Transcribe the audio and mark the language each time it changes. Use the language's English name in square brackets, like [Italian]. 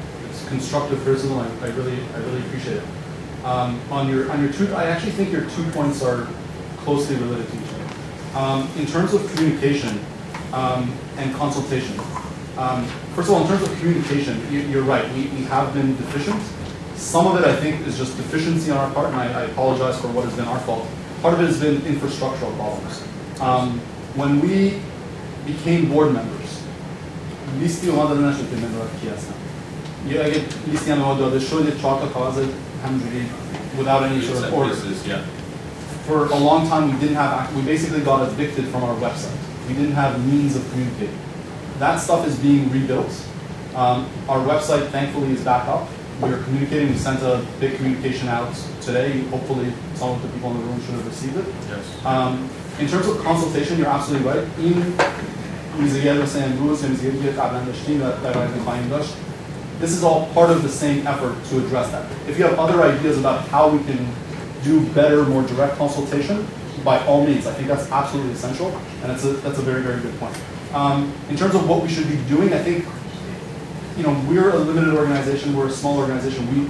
[English] It's constructive criticism. I really appreciate it. On your two, I actually think your 2 points are closely related to each other. In terms of communication and consultation. First of all, in terms of communication, you're right. We have been deficient. Some of it, I think, is just deficiency on our part, and I apologize for what has been our fault. Part of it has been infrastructural problems. When we became board members, [Persian] لیستی اومد داده نشد که ممبرها کی هستن. یا اگه لیستی هم اومد داده شد، یه 4 تا کاغذ همجوری [English] without any sort of order. For a long time, we basically got evicted from our website. We didn't have means of communicating. That stuff is being rebuilt. Our website, thankfully, is back up. We are communicating. We sent a big communication out today. Hopefully, some of the people in the room should have received it. Yes. In terms of consultation, you're absolutely right. [Persian] این میزگیت مثل امروز یا میزگیتی که قبلا داشتیم و در آینده خواهیم داشت. [English] This is all part of the same effort to address that. If you have other ideas about how we can do better, more direct consultation, by all means, I think that's absolutely essential, and that's a very, very good point. In terms of what we should be doing, I think, we're a limited organization, we're a small organization.